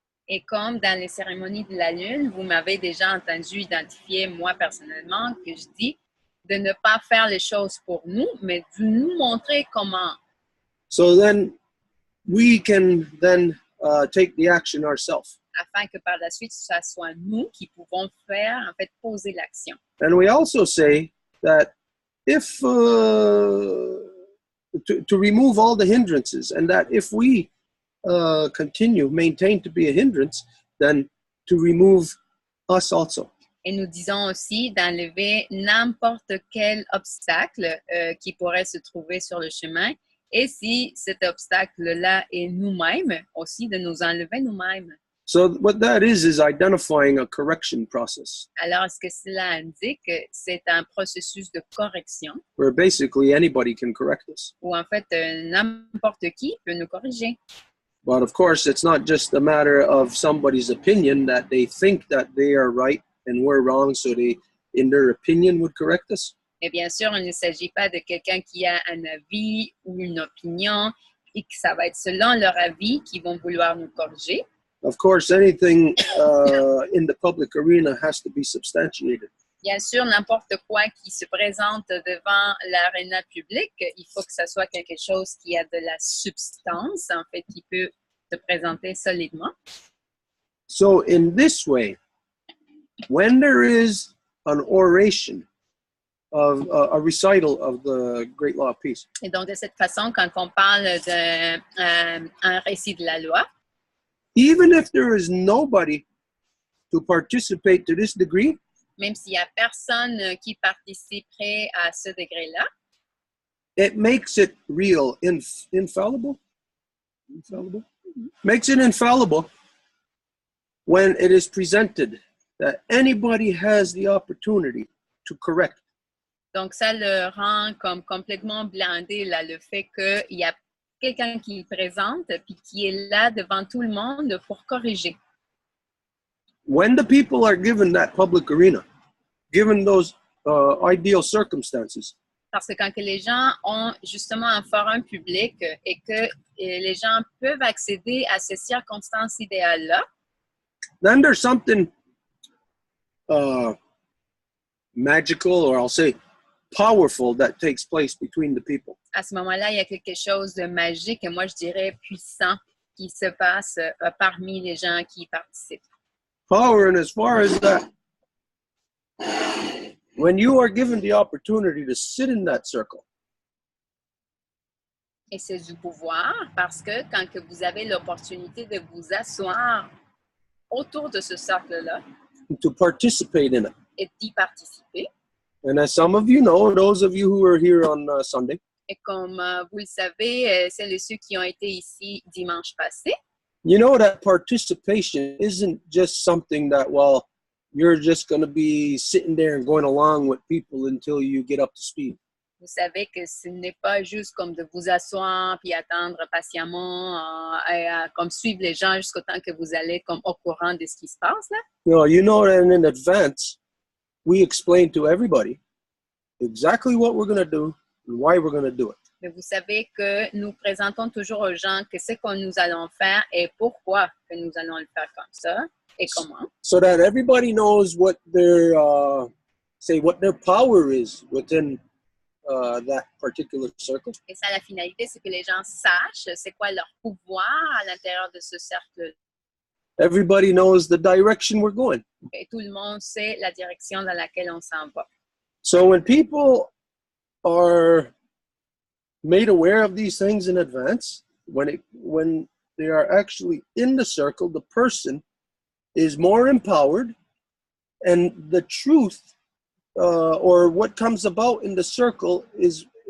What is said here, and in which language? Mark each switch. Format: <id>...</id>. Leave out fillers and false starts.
<fr>Et comme dans les cérémonies de la Lune, vous m'avez déjà entendu identifier, moi personnellement, que je dis de ne pas faire les choses pour nous, mais de nous montrer comment.</fr> <en>So then we can then take the action ourselves.</en> <fr>Afin que par la suite, ce soit nous qui pouvons faire, en fait, poser l'action.</fr> <en>And we also say that if, to remove all the hindrances, and that if we maintain to be a hindrance, then to remove us also.</en> <fr>Et nous disons aussi d'enlever n'importe quel obstacle qui pourrait se trouver sur le chemin. Et si cet obstacle-là est nous-mêmes, aussi de nous enlever nous-mêmes.</fr> <en>So what that is identifying a correction process.</en> <fr>Alors, ce que cela indique, c'est un processus de correction.</fr> <en>Where basically anybody can correct us.</en> <fr>Où en fait, n'importe qui peut nous corriger.</fr> <en>But of course, it's not just a matter of somebody's opinion that they think that they are right and we're wrong, so they, in their opinion, would correct us.</en> <fr>Et bien sûr, il ne s'agit pas de quelqu'un qui a un avis ou une opinion et que ça va être selon leur avis qu'ils vont vouloir nous corriger.</fr> <en>Of course, anything in the public arena has to be substantiated.</en> <fr>Bien sûr, n'importe quoi qui se présente devant l'aréna publique, il faut que ça soit quelque chose qui a de la substance, en fait, qui peut se présenter solidement.</fr> <en>So in this way, when there is an oration of a recital of the Great Law of Peace.</en> <fr>Et donc, de cette façon, quand on parle d'un récit de la loi,</fr> <en>even if there is nobody to participate to this degree,</en> <fr>même s'il n'y a personne qui participerait à ce degré-là,</fr> <en>it makes it real, infallible? Makes it infallible when it is presented that anybody has the opportunity to correct.</en> <fr>Donc, ça le rend comme complètement blindé, là, le fait qu'il y a quelqu'un qui le présente puis qui est là devant tout le monde pour corriger.</fr> <en>When the people are given that public arena, given those ideal circumstances,</en> <fr>parce que quand que les gens ont justement un forum public et que les gens peuvent accéder à ces circonstances idéales-là,</fr> <en>then there's something magical, or I'll say powerful, that takes place between the people.</en> <fr>À ce moment-là, il y a quelque chose de magique et moi je dirais puissant qui se passe parmi les gens qui y participent.</fr> <en>Power, and as far as that, when you are given the opportunity to sit in that circle,</en> <fr>et c'est du pouvoir parce que quand que vous avez l'opportunité de vous asseoir autour de ce cercle-là,</fr> <en>to participate in it,</en> <fr>et d'y participer,</fr> <en>and as some of you know, those of you who are here on Sunday,</en> <fr>et comme vous le savez, celles et ceux qui ont été ici dimanche passé,</fr> <en>you know that participation isn't just something that, well, you're just going to be sitting there and going along with people until you get up to speed.</en> <fr>Vous savez que ce n'est pas juste comme de vous asseoir puis attendre patiemment comme suivre les gens jusqu'au temps que vous allez comme au courant de ce qui se passe là.</fr> <en>No, you know that in advance, we explain to everybody exactly what we're going to do and why we're going to do it.</en> <fr>Mais vous savez que nous présentons toujours aux gens que ce que nous allons faire et pourquoi que nous allons le faire comme ça et comment.</fr> <en>So that everybody knows what their what their power is within that particular circle.</en> <fr>Et ça, la finalité, c'est que les gens sachent c'est quoi leur pouvoir à l'intérieur de ce cercle.</fr> <en>Everybody knows the direction we're going.</en> <fr>Et tout le monde sait la direction dans laquelle on s'en va.</fr> <en>So when people are made aware of these things in advance, when they are actually in the circle, the person is more empowered, and the truth or what comes about in the circle is</en>